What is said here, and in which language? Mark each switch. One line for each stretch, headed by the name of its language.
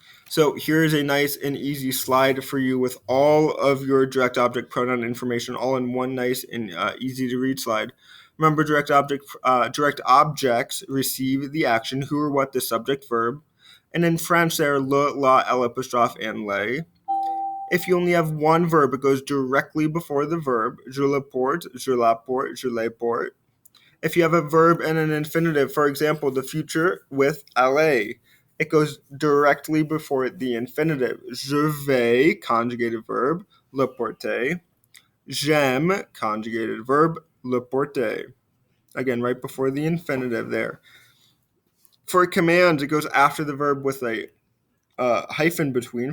English: So here is a nice and easy slide for you with all of your direct object pronoun information all in one nice and easy to read slide. Remember, direct objects receive the action who or what the subject verb, and in French they are le, la, elle apostrophe, and les. If you only have one verb, it goes directly before the verb.
French: Je le porte, je la porte, je les porte.
English: If you have a verb and an infinitive, for example, the future with aller, it goes directly before the infinitive.
French: Je vais,
English: conjugated verb,
French: le porter. J'aime,
English: conjugated verb,
French: le porter.
English: Again, right before the infinitive there. For commands, it goes after the verb with a hyphen between.